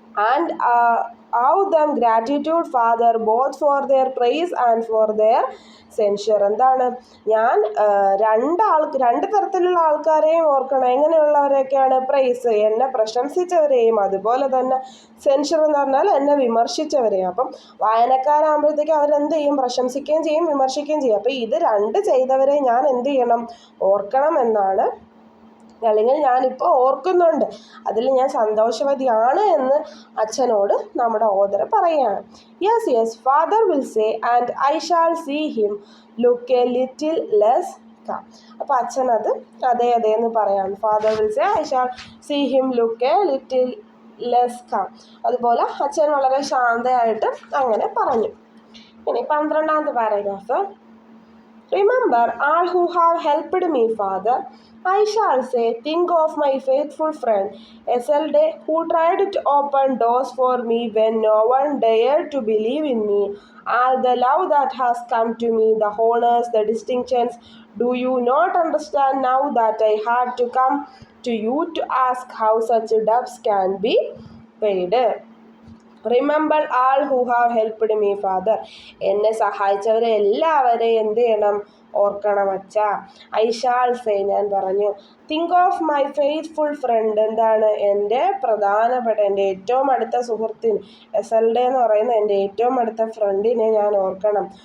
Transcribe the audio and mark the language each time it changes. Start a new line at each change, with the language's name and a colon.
English: And owe them gratitude, Father, both for their praise and for their censure.
Malayalam: എന്താണ്? ഞാൻ രണ്ട് തരത്തിലുള്ള ആൾക്കാരെയും ഓർക്കണം. എങ്ങനെയുള്ളവരെയൊക്കെയാണ്? പ്രൈസ്, എന്നെ പ്രശംസിച്ചവരെയും, അതുപോലെ തന്നെ സെൻഷർ എന്ന് പറഞ്ഞാൽ എന്നെ വിമർശിച്ചവരെയും. അപ്പം വായനക്കാരാകുമ്പോഴത്തേക്ക് അവരെന്ത് ചെയ്യും? പ്രശംസിക്കുകയും ചെയ്യും, വിമർശിക്കുകയും ചെയ്യും. അപ്പം ഇത് രണ്ട് ചെയ്തവരെ ഞാൻ എന്ത് ചെയ്യണം? ഓർക്കണം എന്നാണ്, അല്ലെങ്കിൽ ഞാനിപ്പോൾ ഓർക്കുന്നുണ്ട്, അതിൽ ഞാൻ സന്തോഷവതിയാണ് എന്ന് അച്ഛനോട് നമ്മുടെ ഓതർ പറയുകയാണ്.
English: Yes father will say and I shall see him look a little less calm.
Malayalam: അപ്പോൾ അച്ഛൻ അതെ എന്ന് പറയാണ്.
English: Father will say I shall see him look a little less calm.
Malayalam: അതുപോലെ അച്ഛൻ വളരെ ശാന്തയായിട്ട് അങ്ങനെ പറഞ്ഞു. ഇനി 12ാമത്തെ paragraph.
English: Remember all who have helped me, Father. I shall say, think of my faithful friend Eselde, who tried to open doors for me when no one dared to believe in me. All the love that has come to me, the honors, the distinctions. Do you not understand now that I had to come to you to ask how such debts can be paid? Remember all who have helped me, father.
Malayalam: എന്നെ സഹായിച്ചവരെ എല്ലാവരെയും എന്ത് ചെയ്യണം? ഓർക്കണം അച്ഛാ.
English: I shall say,
Malayalam: ഞാൻ പറഞ്ഞു.
English: think of my faithful friend,
Malayalam: എന്താണ് എൻ്റെ പ്രധാനപ്പെട്ട എൻ്റെ ഏറ്റവും അടുത്ത സുഹൃത്തിന്, എസൽഡെ എന്ന് പറയുന്ന എൻ്റെ ഏറ്റവും അടുത്ത ഫ്രണ്ടിനെ ഞാൻ ഓർക്കണം.